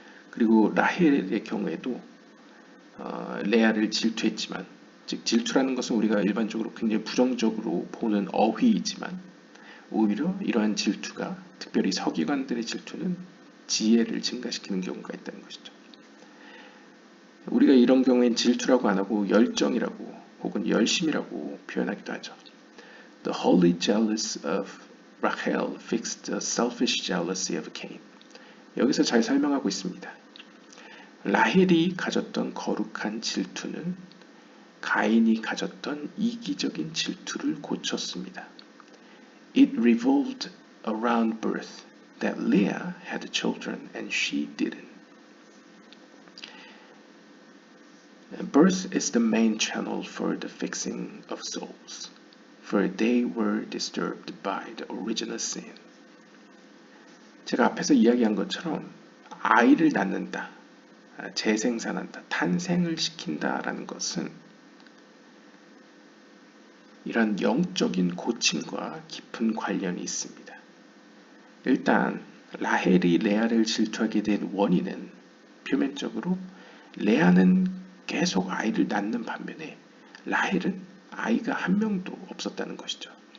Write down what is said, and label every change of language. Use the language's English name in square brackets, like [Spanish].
[Korean] 그리고 라헬의 경우에도 레아를 질투했지만, 즉 질투라는 것은 우리가 일반적으로 굉장히 부정적으로 보는 어휘이지만 오히려 이러한 질투가, 특별히 서기관들의 질투는 지혜를 증가시키는 경우가 있다는 것이죠. 우리가 이런 경우엔 질투라고 안 하고 열정이라고 혹은 열심이라고 표현하기도 하죠. [English] The holy jealous of Rachel fixed the selfish jealousy of Cain. [Korean] 여기서 잘 설명하고 있습니다. 라헬이 가졌던 거룩한 질투는 가인이 가졌던 이기적인 질투를 고쳤습니다. [English] It revolved around birth, that Leah had children and she didn't. Birth is the main channel for the fixing of souls. for they were disturbed by the original sin. [Korean] 제가 앞에서 이야기한 것처럼 아이를 낳는다, 재생산한다, 탄생을 시킨다라는 것은 이런 영적인 고침과 깊은 관련이 있습니다. 일단 라헬이 레아를 질투하게 된 원인은 표면적으로 레아는 계속 아이를 낳는 반면에 라헬은 아이가 한 명도 없었다는 것이죠.